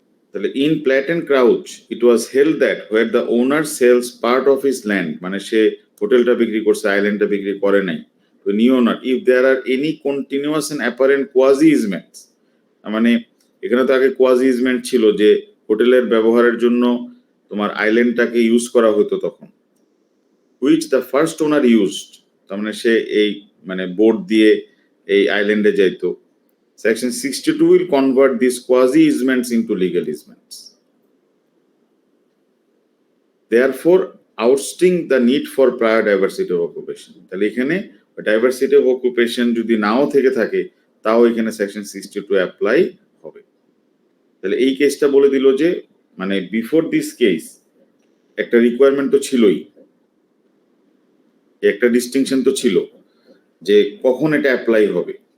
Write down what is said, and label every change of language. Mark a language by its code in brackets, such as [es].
[bn] তাহলে [en] in Platt and Crouch it was held that where the owner sells part of his land, [bn] মানে সে হোটেলটা বিক্রি করছে, আইল্যান্ডটা বিক্রি করে নাই, তো [en] new owner if there are any continuous and apparent quasi easements, [bn] মানে এখানে তো আগে কোয়াজি ইজমেন্ট ছিল যে হোটেলের ব্যবহারের জন্য তোমার আইল্যান্ডটাকে ইউজ করা হতো তখন, [en] which the first owner used, [bn] তার মানে সে এই মানে বোট দিয়ে এই আইল্যান্ডে যাইতো। [en] Section 62 will convert these quasi easements into legal easements. Therefore, ousting the need for prior diversity of occupation. [bn] তাহলে এখানে [en] diversity of occupation [bn] যদি নাও থেকে থাকে তাও এখানে সেকশন 62 অ্যাপ্লাই হবে। তাহলে এই কেসটা বলে দিল যে মানে বিফোর দিস কেস একটা রিকোয়ারমেন্ট তো ছিলই, একটা ডিস্টিংশন তো ছিল যে কখন এটা অ্যাপ্লাই হবে।